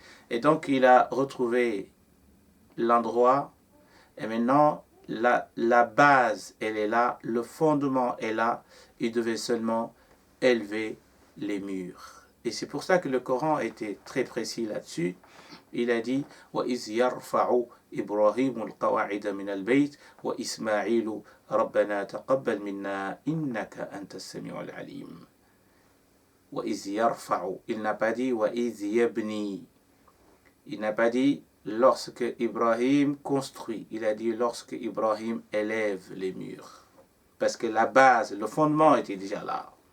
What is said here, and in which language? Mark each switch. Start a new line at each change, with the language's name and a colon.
French: Et donc il a retrouvé l'endroit, et maintenant la base elle est là, le fondement est là, il devait seulement élever les murs. Et c'est pour ça que le Coran était très précis là-dessus. Il a dit:
Arabic: وَإِذْ يَرْفَعُ إِبْرَاهِيمُ الْقَوَاعِدَ مِنَ الْبَيْتِ وَإِسْمَاعِيلُ ربنا تقبل منا إنك أنت السميع العليم. وإذ يرفع,
French: il n'a pas dit
Arabic: وإذ يبني,
French: il n'a pas dit lorsque Ibrahim construit, il a dit lorsque Ibrahim élève les murs, parce que la base, le fondement était déjà là.